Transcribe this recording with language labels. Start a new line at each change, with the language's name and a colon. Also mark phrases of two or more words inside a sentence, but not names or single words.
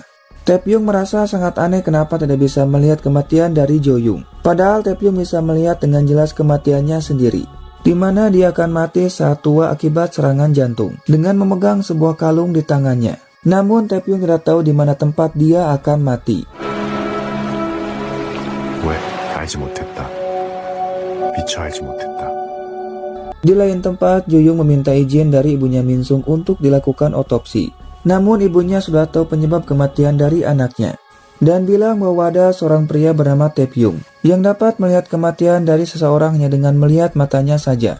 Indonesian: Taepyeong merasa sangat aneh kenapa tidak bisa melihat kematian dari Joyung. Padahal Taepyeong bisa melihat dengan jelas kematiannya sendiri, di mana dia akan mati saat tua akibat serangan jantung dengan memegang sebuah kalung di tangannya. Namun Taepyeong tidak tahu di mana tempat dia akan mati.
Korean: 왜 알지 못했다. 미처 알지 못했다.
Indonesian: Di lain tempat, Joyung meminta izin dari ibunya Minsung untuk dilakukan otopsi. Namun ibunya sudah tahu penyebab kematian dari anaknya dan bilang bahwa ada seorang pria bernama Taepyeong yang dapat melihat kematian dari seseorang hanya dengan melihat matanya saja.